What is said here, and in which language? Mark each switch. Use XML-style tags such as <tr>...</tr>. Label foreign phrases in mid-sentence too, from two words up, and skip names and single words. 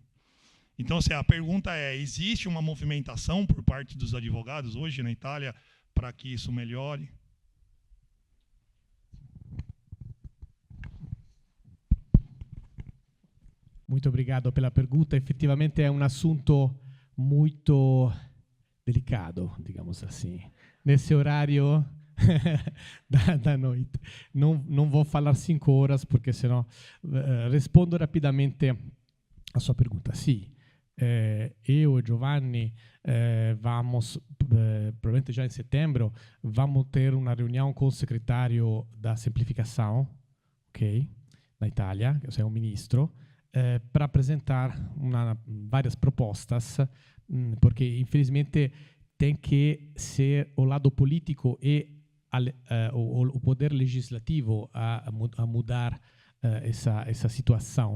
<pt>Então, assim, a pergunta é: existe uma movimentação por parte dos advogados hoje na Itália para que isso melhore? Muito obrigado pela pergunta.</pt> <it>Effettivamente è un assunto molto delicato,</it> <pt>digamos assim. Nesse horário da noite. Não vou falar 5 horas, porque senão</pt> <it>rispondo rapidamente</it> <pt>a sua pergunta. Sì, eu e Giovanni vamos, provavelmente já em setembro, vamos ter uma reunião com o secretário da Semplificação, ok, na Itália, que é o ministro, para apresentar várias propostas, porque infelizmente tem que ser o lado político e o poder legislativo a mudar essa situação.</pt>